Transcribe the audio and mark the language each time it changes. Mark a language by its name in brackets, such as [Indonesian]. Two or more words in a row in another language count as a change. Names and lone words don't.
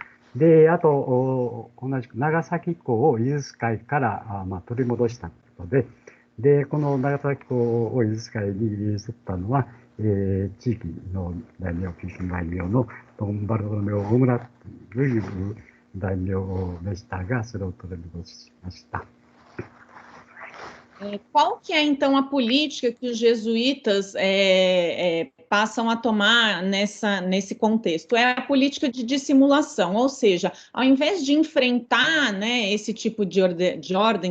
[Japanese] で、あと、同じく長崎港をイージス海から取り戻したということで、で、この長崎港をイージス海に移ったのは、地域の大名、九州大名のドンバルトロメオ・オムラという大名でしたが、それを取り戻しました。 [Portuguese] Qual que é, então, a política que os jesuítas passam a tomar nesse contexto? É a política de dissimulação, ou seja, ao invés de enfrentar, né, esse tipo de ordem